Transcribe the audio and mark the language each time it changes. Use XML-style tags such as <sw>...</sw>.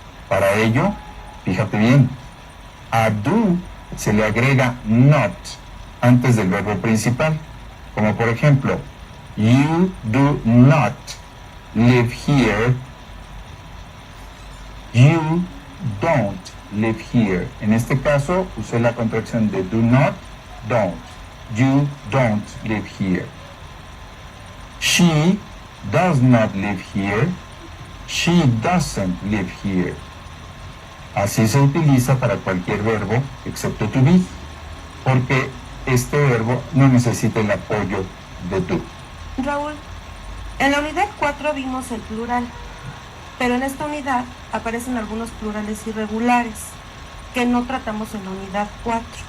<es>Para ello, fíjate bien, a do se le agrega not antes del verbo principal, como por ejemplo,</es> <en>you do not live here,</en> <es>you don't live here. En este caso, usé la contracción de do not, don't.</es> <en>You don't live here. She does not live here, she doesn't live here.</en> <es>Así se utiliza para cualquier verbo, excepto to be, porque este verbo no necesita el apoyo de do. Raúl, en la unidad 4 vimos el plural, pero en esta unidad aparecen algunos plurales irregulares que no tratamos en la unidad 4.</es>